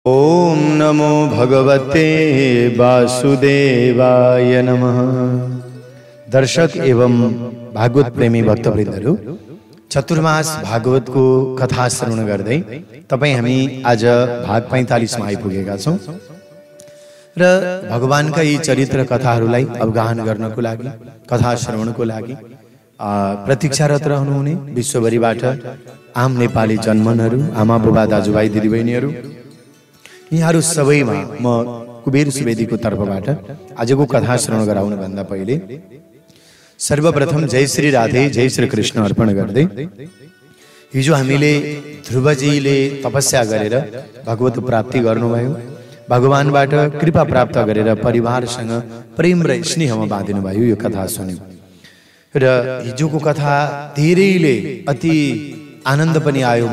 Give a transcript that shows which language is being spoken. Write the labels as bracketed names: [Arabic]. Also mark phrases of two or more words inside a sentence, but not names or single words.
[Sanskrit] ओम नमो भगवते वासुदेवाय नमः। [Nepali] दर्शक एवं भागवत प्रेमी भक्तवृन्दहरु, चतुर्मास भागवत को कथा श्रवण गर्दै तपाई हामी आज भाग 45 मा आइपुगेका छौं र भगवानका यी चरित्र कथाहरूलाई अवगाहन गर्नको लागि, कथा श्रवणको लागि प्रतीक्षारत रहनुहुने विश्वभरिबाट आम नेपाली जनमनहरू, आमा बुबा दाजुभाइ दिदीबहिनीहरू, यहाँहरू सबैमा म कुबेर सुवेदीको तर्फबाट आजको कथा श्रवण गराउन भन्दा पहिले सर्वप्रथम जय श्री राधे, जय श्री कृष्ण अर्पण गर्दै हिजो हामीले ध्रुवजीले तपस्या गरेर भगवत प्राप्ति गर्नुभयो, भगवानबाट कृपा प्राप्त गरेर परिवारसँग प्रेम र स्नेहमा बाँधिनु भयो। यो कथा सुन्यौं र हिजोको कथा धेरैले अति आनन्द पनि आयो।